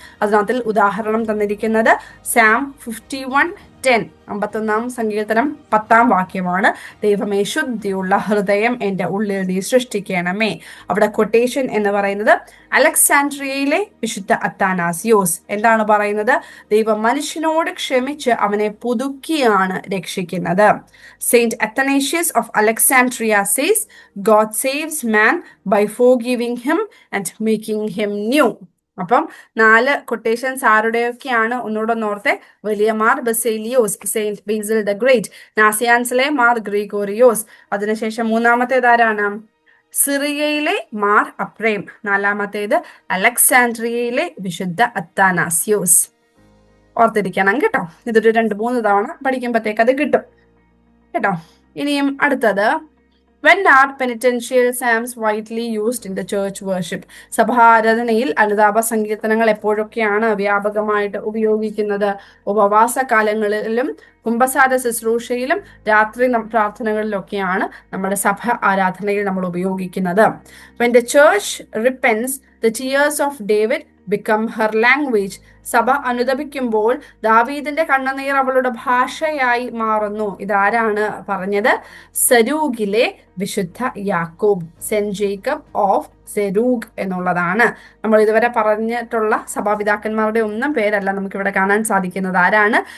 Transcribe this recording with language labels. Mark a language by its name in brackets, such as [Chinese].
[Malayalam] അതിനകത്തിൽ ഉദാഹരണം തന്നിരിക്കുന്നത് സാം 51:10, 51 സങ്കീർത്തനം 10 വാക്യമാണ്. ദൈവമേ ശുദ്ധിയുള്ള ഹൃദയം എൻ്റെ ഉള്ളിൽ നീ സൃഷ്ടിക്കണമേ. അവിടെ കൊട്ടേഷൻ എന്ന് പറയുന്നത് അലക്സാൻഡ്രിയയിലെ വിശുദ്ധ അത്താനാസിയോസ്. എന്താണ് പറയുന്നത്? ദൈവം മനുഷ്യനോട് ക്ഷമിച്ച് അവനെ പുതുക്കിയാണ് രക്ഷിക്കുന്നത്. [English] Saint Athanasius of Alexandria says, God saves man by forgiving him and making him new. [Malayalam] അപ്പം 4 കൊട്ടേഷൻസ് ആരുടെയൊക്കെയാണ്? ഒന്നുകൂടെ നോർത്തെ. വലിയ Mar Baselios, Saint Basil the great, നാസിയാൻസിലെ Mar Gregorios. അതിനുശേഷം മൂന്നാമത്തേതാരാണ്? സിറിയയിലെ മാർ അപ്രേം. 4-മത്തേത് അലക്സാൻഡ്രിയയിലെ വിശുദ്ധ അത്താനാസിയോസ്. ഓർത്തിരിക്കണം കേട്ടോ. ഇതൊരു 2-3 തവണ പഠിക്കുമ്പോഴത്തേക്ക് അത് കിട്ടും കേട്ടോ. ഇനിയും അടുത്തത്, [English] when are penitential psalms widely used in the church worship? [Malayalam] സഭാരാധനയിൽ അനുതാപ സങ്കീർത്തനങ്ങൾ എപ്പോഴൊക്കെയാണ് വ്യാപകമായിട്ട് ഉപയോഗിക്കുന്നത്? ഉപവാസ കാലങ്ങളിലും കുംഭസാര ശുശ്രൂഷയിലും രാത്രി പ്രാർത്ഥനകളിലൊക്കെയാണ് നമ്മുടെ സഭ ആരാധനയിൽ നമ്മൾ ഉപയോഗിക്കുന്നത്. [English] When the church repents, the tears of David become her language. [Malayalam] സഭ അനുദപിക്കുമ്പോൾ ദാവീദിന്റെ കണ്ണുനീർ അവളുടെ ഭാഷയായി മാറുന്നു. ഇതാരാണ് പറഞ്ഞത്? സരൂഗിലെ വിശുദ്ധ യാക്കോബ്, സെന്റ് ജേക്കബ് ഓഫ് സെരൂഗ് എന്നുള്ളതാണ്. നമ്മൾ ഇതുവരെ പറഞ്ഞിട്ടുള്ള സഭാപിതാക്കന്മാരുടെ ഒന്നും പേരല്ല നമുക്കിവിടെ കാണാൻ സാധിക്കുന്നത്. ആരാണ്?